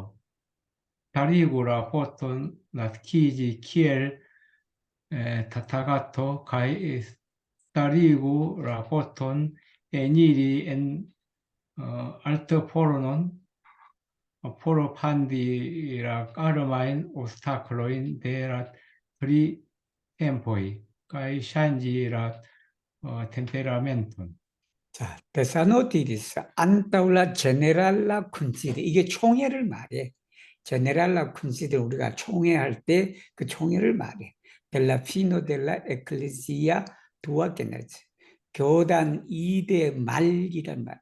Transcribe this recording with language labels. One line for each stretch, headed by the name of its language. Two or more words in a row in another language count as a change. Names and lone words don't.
Esperanto: Starigu la poton naskiĝi kiel tatagato kaj starigu la poton eniri en altofornon por fandi la armajn obstaklojn de la tri tempoj kaj ŝanĝi la temperamenton.
Korean: 자,
Esperanto: Sotesano diris antaŭ la ĝenerala kunsido
Korean: 이게 총회를 말해.
Esperanto: ĝenerala kunsido
Korean: 우리가 총회할 때 그 총회를 말해. 델라 피노 델라 에클레시아 두아 게네즈 교단 2대 말이란 말.